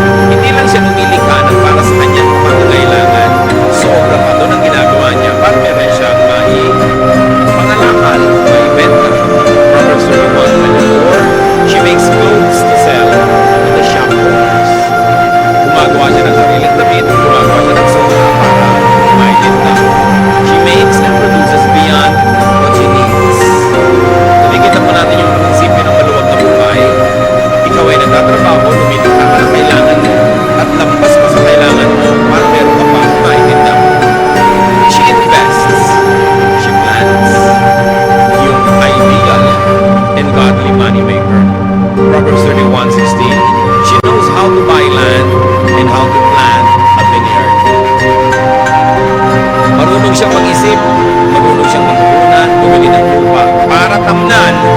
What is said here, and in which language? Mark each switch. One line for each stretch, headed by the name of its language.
Filipino: Hindi lang siya lumilikha ng para sa kanyang pangangailangan. Sobra pa doon ang ginagawa niya para meron siyang pangalakal, maibenta.
English: Proverbs 31:24, she makes clothes to sell to the shop owners.
Filipino: Gumagawa siya ng sariling damit, gumagawa siya ng sobra para maibenta.
English: She makes and produces beyond what she needs.
Filipino: Nakikita po natin yung prinsipyo ng maluwag na buhay. Ikaw ay nagtatrabaho, lumilikha ka ng kailangan mo, at lampas pa sa kailangan mo para meron ka pa maibenta mo.
English: She invests, she plans, yung ideal and godly moneymaker. Proverbs 31:16, she knows how to buy land and how to plant a vineyard.
Filipino: Marunong siyang mag-isip, marunong siyang magpunan, bumili ng lupa para tamnan.